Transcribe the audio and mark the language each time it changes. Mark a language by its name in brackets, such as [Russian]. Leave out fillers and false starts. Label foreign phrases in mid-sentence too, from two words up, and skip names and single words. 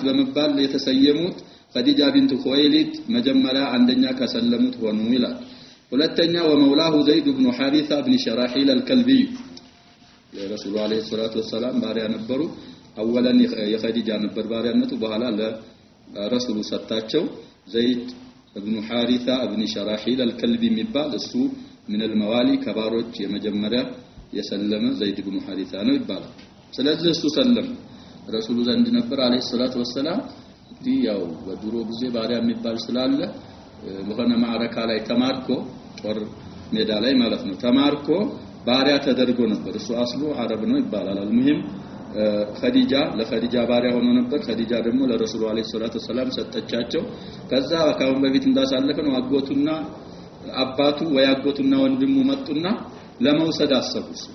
[Amharic] በመባል የተሰየሙት خديجة بنت خويلد መጀመሪያ አንደኛ ከሰለሙት ሆኑ ይላል ሁለተኛ ወመውላሁ ዘይድ ኢብኑ ሐሪሳ ኢብኑ ሸራሂል አልከልቢ የረሱሉ [Arabic] عليه الصلاة والسلام [Amharic] ባሪያ ነበሩ አወለን የخديجة ነበር ባሪያነቱ በኋላ ለረሱሉ ሰጣቸው ዘይድ ኢብኑ ሐሪሳ ኢብኑ ሸራሂል አልከልቢ የሚባል እሱ [Arabic] من الموالي [Amharic] ከባሮች የመጀመሪያ የሰለመ ዘይድ ኢብኑ ሐሪሳ ነው ይባላል ስለዚህ እሱ ሰለም ረሱሉ ዘንድ ነበር [Arabic] عليه الصلاة والسلام [Amharic] ያው በድሮ ጊዜ ባሪያ የሚባል ስላለ በሆነ ማዕረካ ላይ ተማርኮ ጦር ሜዳ ላይ ማለት ነው ተማርኮ ባሪያ ተደርጎ ነበር እሱ [Arabic] أصله عربي [Amharic] ነው ይባላል አልሙሂም ለخديجة ባሪያ ሆኖ ነበር خديجة ደግሞ ለረሱሉ [Arabic] عليه الصلاة والسلام [Amharic] ሰጠቻቸው ከዛ አካውን በፊት እንዳሳለፈ ነው አጎቱና አባቱ ወይ አጎቱና ወንድሙ መጡና ለመውሰድ አሰቡ